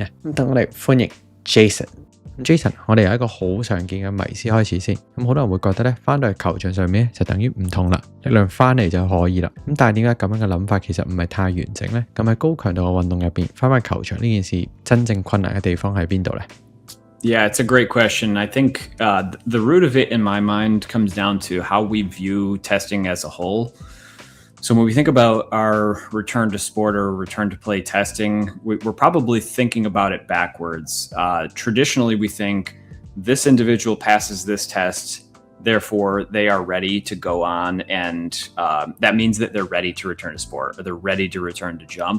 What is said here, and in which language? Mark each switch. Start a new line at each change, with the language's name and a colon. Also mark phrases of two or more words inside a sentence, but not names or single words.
Cantonese: 咁等我哋歡迎 Jason。Jason， 我哋由一個好常見嘅迷思開始先。咁好多人會覺得咧，翻到去球場上面就等於唔痛啦，力量翻嚟就可以啦。咁但係點解咁樣嘅諗法其實唔係太完整呢？咁喺高強度嘅運動入邊，翻返球場呢件事真正困難嘅地方喺邊度呢？
English: Yeah, it's a great question. I think the root of it in my mind comes down to how we view testing as a whole. So when we think about our return to sport or return to play testing, we're probably thinking about it backwards. Traditionally, we think this individual passes this test, therefore they are ready to go on, and that means that they're ready to return to sport or they're ready to return to jump.